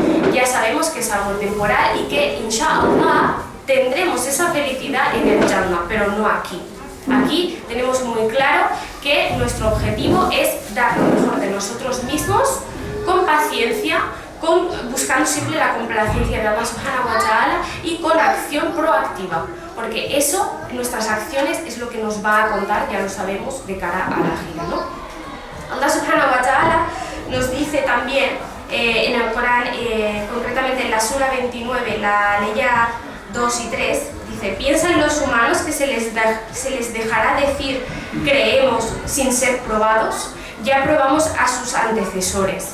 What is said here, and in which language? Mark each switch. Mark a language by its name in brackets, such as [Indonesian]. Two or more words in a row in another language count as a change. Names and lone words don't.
[Spanish] Ya sabemos que es algo temporal y que, inshallah, tendremos esa felicidad en el Jannah, pero no aquí. Aquí tenemos muy claro que nuestro objetivo es dar lo mejor de nosotros mismos, con paciencia, buscando siempre la complacencia de [Arabic] الله سبحانه وتعالى [Spanish] y con acción proactiva, porque eso, nuestras acciones, es lo que nos va a contar, ya lo sabemos, de cara a la gira, ¿no? [Arabic] الله سبحانه وتعالى [Spanish] nos dice también en el Corán, concretamente en la Sura 29, la Leya 2 y 3, dice: piensan los humanos que se les dejará decir creemos sin ser probados, ya probamos a sus antecesores.